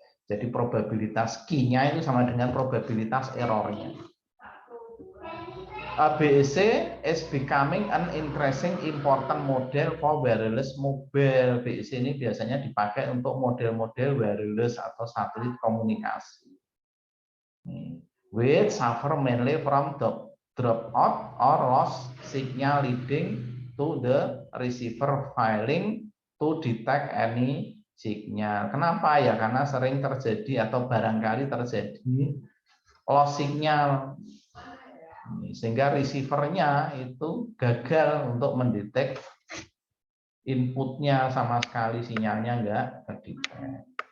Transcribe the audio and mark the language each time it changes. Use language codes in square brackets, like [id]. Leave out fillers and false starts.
[id] Jadi probabilitas Q-nya itu sama dengan probabilitas errornya. [en] BEC is becoming an increasing important model for wireless mobile. [id] BEC ini biasanya dipakai untuk model-model wireless atau satelit komunikasi. [en] Which suffer mainly from drop out or loss signal leading to the receiver failing to detect any signal. [id] Kenapa ya? Karena sering terjadi atau barangkali terjadi loss signal, sehingga receivernya itu gagal untuk mendetek inputnya, sama sekali sinyalnya enggak terdetek.